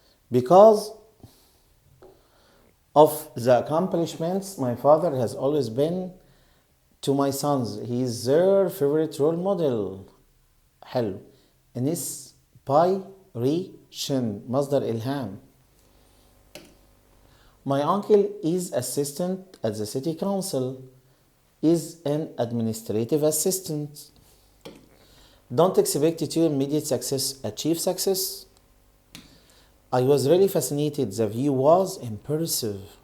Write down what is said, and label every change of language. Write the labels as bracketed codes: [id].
[en] Because of the accomplishments my father has always been to my sons. He is their favorite role model. [ar] حلو. Inspiration مصدر إلهام. [en] My uncle is assistant at the city council. is an administrative assistant. Don't expect to immediate success, achieve success. I was really fascinated. The view was impressive.